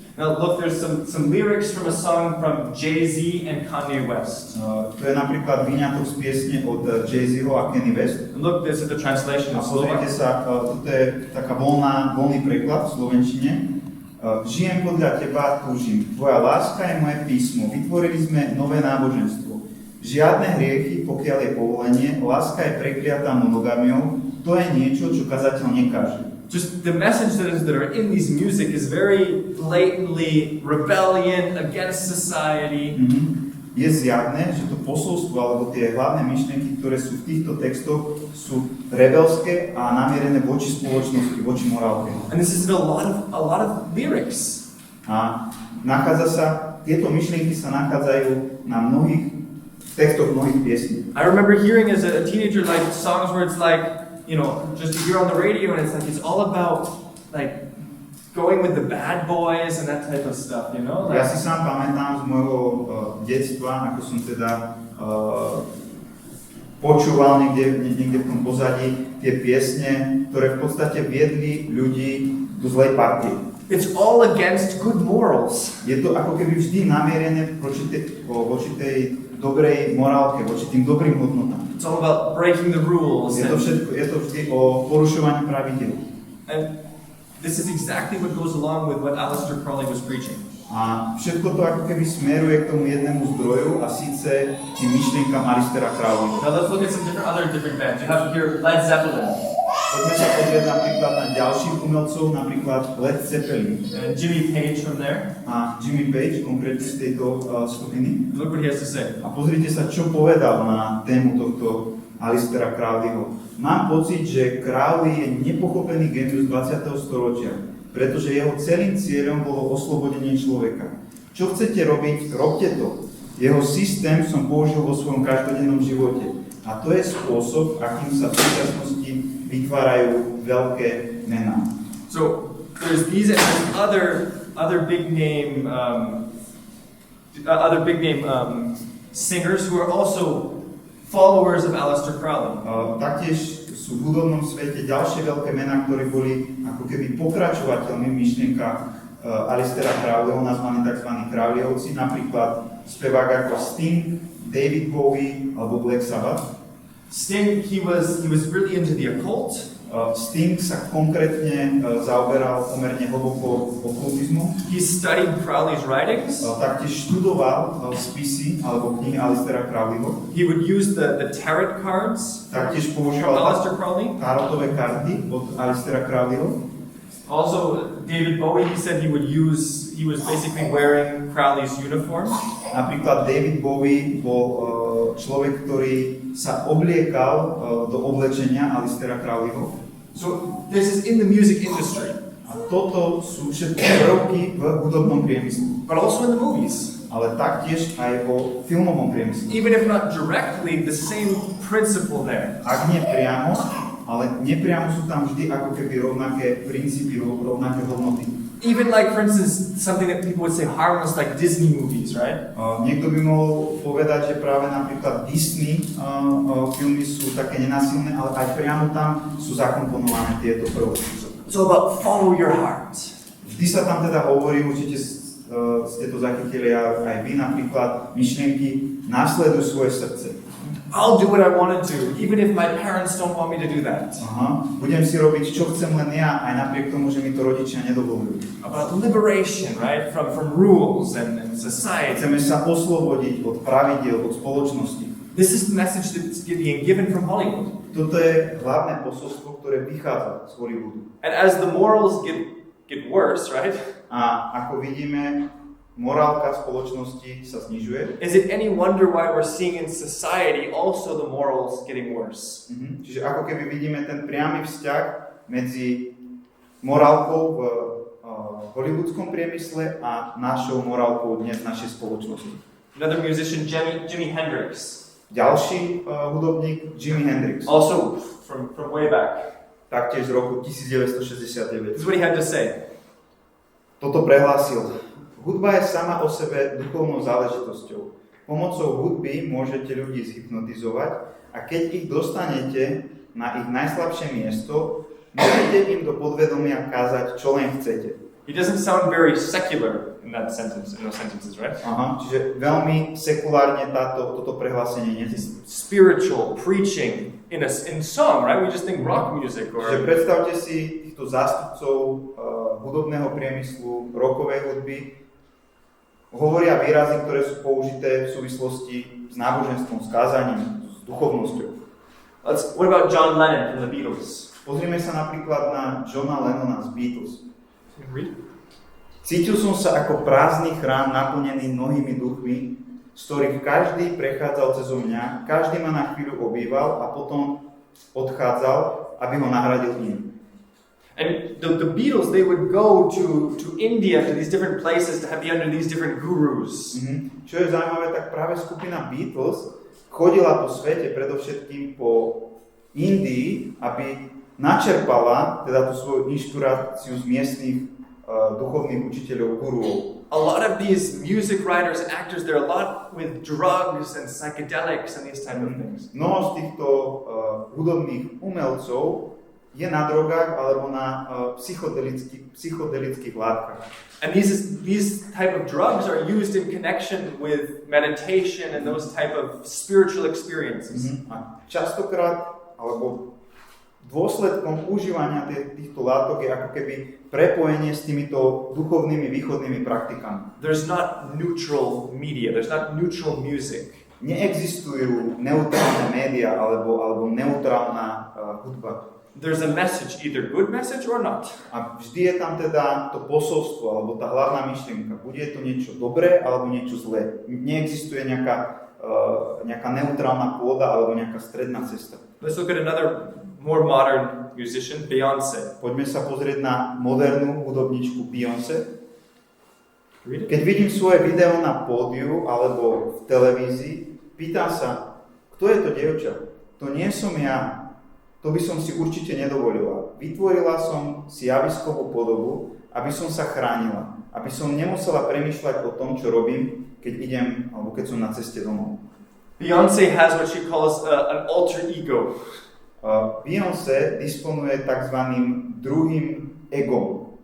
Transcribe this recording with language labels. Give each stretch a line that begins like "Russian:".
English: Now look, there's some lyrics from a song from Jay-Z and Kanye West.
Slovak: To je napríklad vyňatok z piesne od Jay-Zho a Kanye West.
English: And look, this is the translation
Slovak: A
English: of
Slovak: pozrite sa, toto je taká voľný preklad v slovenčine. Žijem podľa teba, túžim. Tvoja láska je moje písmo. Vytvorili sme nové náboženstvo. Žiadne hriechy, pokiaľ je povolenie. Láska je prekliatá monogamiou. To je niečo, čo kazateľ nekáže.
English: Just the message that are in these music is very blatantly rebellion against society.
Slovak: Je zjavné, že to posolstvo alebo tie hlavné myšlienky, ktoré sú v týchto textoch, sú rebelské a namierené voči spoločnosti, voči morálke.
English: And this is a lot of lyrics.
Slovak: A tieto myšlienky sa nachádzajú na mnohých textoch mnohých piesní.
English: I remember hearing as a teenager like songs where it's like, you know, just you hear on the radio and it's like it's all about like going with the bad boys and that type of stuff, you know? Like,
Slovak: ja si sám pamätám z môjho detstva, ako som teda počúval niekde v tom pozadí tie piesne, ktoré v podstate viedli ľudí do zlej partie.
English: It's all against good morals.
Slovak: Je to ako keby vždy namierené voči tej dobrej morálke, voči tým dobrým hodnotám.
English: It's all about breaking the rules.
Slovak: Je to vždy o porušovaní pravidiel.
English: And this is exactly what goes along with what Aleister Crowley was preaching.
Slovak: A všetko to ako keby smeruje k tomu jednému zdroju a síce tým myšlienkam Aleistera Crowleyho.
English: Now let's look at some different bands. You have here Led Zeppelin.
Slovak: Poďme sa pozrieť napríklad na ďalších umelcov, napríklad Led Zeppelin.
English: Jimmy Page from there.
Slovak: A Jimmy Page, konkrétne z tejto skupiny.
English: Look what he has to say.
Slovak: A pozrite sa, čo povedal na tému tohto Alistera Crowleyho. Mám pocit, že Crowley je nepochopený génius 20. storočia, pretože jeho celým cieľom bolo oslobodenie človeka. Čo chcete robiť, robte to. Jeho systém som použil vo svojom každodennom živote. A to je spôsob, akým sa v súčasnosti vytvárajú veľké mená.
English: So there's these and other big name singers who are also followers of Aleister Crowley.
Slovak: Taktiež sú v hudobnom svete ďalšie veľké mená, ktorí boli ako keby pokračovateľmi v myšlienkach Aleistera Crowleyho, nazvaní tzv. Crowleyovci, napríklad spevák ako Sting, David Bowie alebo Black Sabbath.
English: Sting, he was really into the occult.
Slovak: Sting sa konkrétne zaoberal pomerne hlboko okultizmom.
English: He studied Crowley's writings.
Slovak: Taktiež študoval spisy alebo knihy Aleistera Crowleyho.
English: He would use the tarot cards.
Slovak: Taktiež
English: from
Slovak: používal
English: Aleister Crowley.
Slovak: tarotové karty od Aleistera Crowleyho.
English: Also, David Bowie, he said he was basically wearing Crowley's uniform.
Slovak: Napríklad David Bowie bol človek, ktorý sa obliekal do oblečenia Aleistera Crowleyho.
English: So this is in the music industry.
Slovak: A toto sú všetky prvky v hudobnom priemysle.
English: But also in the movies.
Slovak: Ale taktiež aj vo filmovom priemysle.
English: Even if not directly, the same principle there.
Slovak: Ak nie priamo, ale nepriamo sú tam vždy ako keby rovnaké princípy, rovnaké hodnoty.
English: Even like, for instance, something that people would say harmless, like Disney movies, right?
Slovak: Niekto by mohol povedať, že práve napríklad Disney filmy sú také nenásilné, ale aj priamo tam sú zakomponované tieto prvky.
English: So about follow your heart.
Slovak: Vždy sa tam teda hovorí, určite ste to zachytili aj vy napríklad, myšlienky následuj svoje srdce.
English: I'll do what I want to do, even if my parents don't want me to do that.
Slovak: Budem si robiť, čo chcem len ja, aj napriek tomu, že mi to rodičia nedovolujú.
English: About liberation, right? From rules and society.
Slovak: Chceme sa oslobodiť od pravidiel, od spoločnosti.
English: This is the message that's being given from Hollywood.
Slovak: Toto je hlavné posolstvo, ktoré vychádza z Hollywoodu.
English: And as the morals get worse, right?
Slovak: A ako vidíme, morálka spoločnosti sa znižuje.
English: Is it any wonder why we're seeing in society also the morals getting worse?
Slovak: Čiže ako keby vidíme ten priamy vzťah medzi morálkou v hollywoodskom priemysle a našou morálkou dnes v našej spoločnosti.
English: Another musician, Jimi Hendrix.
Slovak: Ďalší hudobník, Jimi Hendrix.
English: Also from way back.
Slovak: Taktiež z roku 1969.
English: This is what he had to say.
Slovak: Toto prehlásil. Hudba je sama o sebe duchovnou záležitosťou. Pomocou hudby môžete ľudí zhypnotizovať a keď ich dostanete na ich najslabšie miesto, môžete im do podvedomia kázať, čo len chcete.
English: He doesn't sound very secular in that sentence, in those sentences, right?
Slovak: Čiže veľmi sekulárne toto prehlásenie neznie.
English: Spiritual, preaching, in song, right? We just think rock music or...
Slovak: Čiže predstavte si týchto zástupcov hudobného priemyslu, rockovej hudby, hovoria výrazy, ktoré sú použité v súvislosti s náboženstvom, s kázaním, s duchovnosťou.
English: What about John Lennon from the Beatles?
Slovak: Pozrime sa napríklad na Johna Lennona z Beatles. Cítil som sa ako prázdny chrám naplnený mnohými duchmi, z ktorých každý prechádzal cezo mňa, každý ma na chvíľu obýval a potom odchádzal, aby ho nahradil iným.
English: And the Beatles, they would go to India, to these different places, to be under these different gurus.
Slovak: Čo je zaujímavé, tak práve skupina Beatles chodila po svete, predovšetkým po Indii, aby načerpala teda tú svoju inšpiráciu z miestnych duchovných učiteľov, guruov.
English: A lot of these music writers and actors, they're a lot with drugs and psychedelics and these type of things.
Slovak: Mnoho z týchto hudobných umelcov je na drogách alebo na psychodelických látkach.
English: And these type of drugs are used in connection with meditation and those type of spiritual experiences.
Slovak: A častokrát, alebo dôsledkom užívania týchto látok je ako keby prepojenie s týmito duchovnými východnými praktikami.
English: There's not neutral media, there's not neutral music.
Slovak: Neexistujú neutrálne médiá alebo neutrálna hudba.
English: there's a message, either good message or not.
Slovak: A vždy je tam teda to posolstvo, alebo tá hlavná myšlienka. Bude to niečo dobré, alebo niečo zlé. Neexistuje nejaká neutrálna pôda, alebo nejaká stredná cesta. Let's look at another more modern musician, Beyoncé. Poďme sa pozrieť na modernú hudobničku Beyoncé. Keď vidím svoje video na pódiu alebo v televízii, pýtam sa, kto je to dievča? To nie som ja. To by som si určite nedovolila. Vytvorila som si javiskovú podobu, aby som sa chránila. Aby som nemusela premýšľať o tom, čo robím, keď idem, alebo keď som na ceste domov.
English: Beyoncé has what she calls an alter ego.
Slovak: Beyoncé disponuje takzvaným druhým egom.